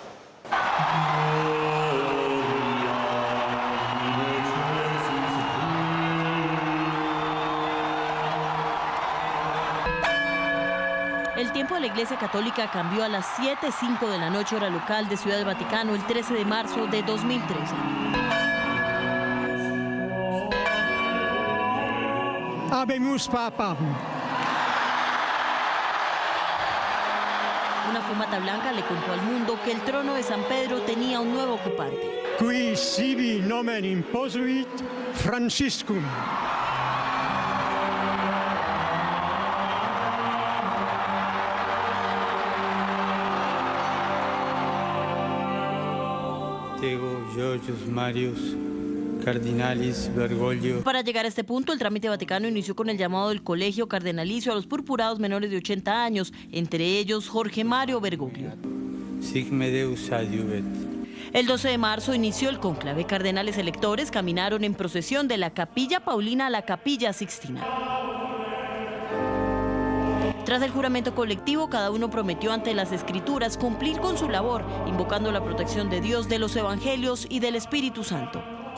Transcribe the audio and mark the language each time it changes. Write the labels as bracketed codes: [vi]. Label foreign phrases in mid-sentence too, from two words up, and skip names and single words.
[es] El tiempo de la Iglesia Católica cambió a las 7:05 de la noche hora local de Ciudad del Vaticano el 13 de marzo de 2013. [la] Habemus Papa. [es] Una fumata blanca le contó al mundo que el trono de San Pedro tenía un nuevo ocupante. [la] Qui sibi nomen imposuit Franciscum. Georgios Marius Cardinalis Bergoglio. [es] Para llegar a este punto, el trámite vaticano inició con el llamado del colegio cardenalicio a los purpurados menores de 80 años, entre ellos Jorge Mario Bergoglio. [la] Sic me Deus adiuvet. [es] El 12 de marzo inició el cónclave. Cardenales electores caminaron en procesión de la Capilla Paulina a la Capilla Sixtina. Tras el juramento colectivo, cada uno prometió ante las Escrituras cumplir con su labor, invocando la protección de Dios, de los Evangelios y del Espíritu Santo.